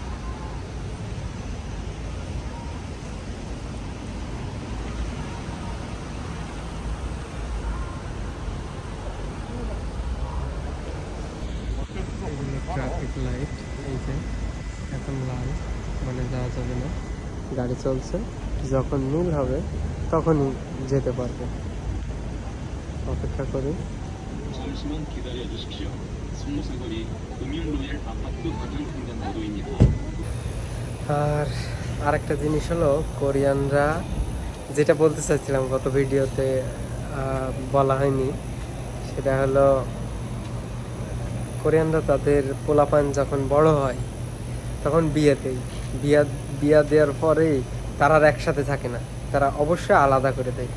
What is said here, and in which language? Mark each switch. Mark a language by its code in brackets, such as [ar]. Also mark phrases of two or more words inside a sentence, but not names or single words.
[bn] ট্রাফিক লাইট, এই যে এখন লাল, মানে যাওয়া যাবে না, গাড়ি চলছে, যখন নীল হবে তখনই যেতে পারবে। অপেক্ষা করি। [ko] 잠시만 기다려 주십시오. 송모사거리 금융로얄 아파트 가장 횡단보도입니다. [bn] আর আরেকটা জিনিস হলো, কোরিয়ানরা, যেটা বলতে চাইছিলাম গত ভিডিওতে বলা হয়নি, সেটা হলো কোরিয়ানরা তাদের পোলাপান যখন বড় হয় তখন বিয়া দেওয়ার পরেই তারা আর একসাথে থাকে না, তারা অবশ্যই আলাদা করে দেয়।